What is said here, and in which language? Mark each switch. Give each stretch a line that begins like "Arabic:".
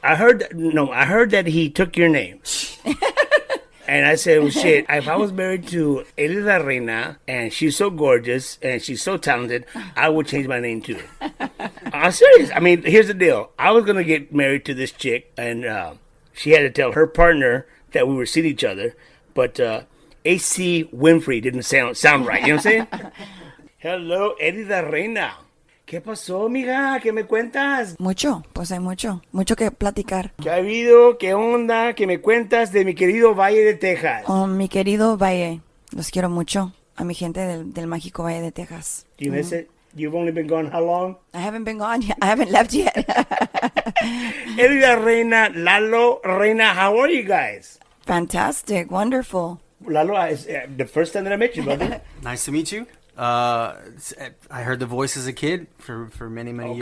English: I heard that he took your name. And I said, well, shit, if I was married to Elida Reyna, and she's so gorgeous, and she's so talented, I would change my name too. I'm serious. I mean, here's the deal. I was going to get married to this chick, and she had to tell her partner that we were seeing each other, but AC Winfrey didn't sound right. You know what I'm saying?
Spanish: Hello, Elida Reyna. ¿Qué pasó, amiga? ¿Qué me cuentas? Mucho, pues hay mucho que platicar. ¿Qué ha habido? ¿Qué onda? ¿Qué me cuentas de mi querido Valle de Texas? Oh, mi querido Valle, los quiero mucho. A mi gente del mágico Valle de Texas.
English: Do you miss it? You've only been gone how long? I haven't been gone yet. I haven't left yet. Elida Reyna, Lalo Reyna, how are you guys? Fantastic, wonderful. Lalo, it's the first time that I met you, brother. Nice to meet you. I heard the voice as a kid for many years.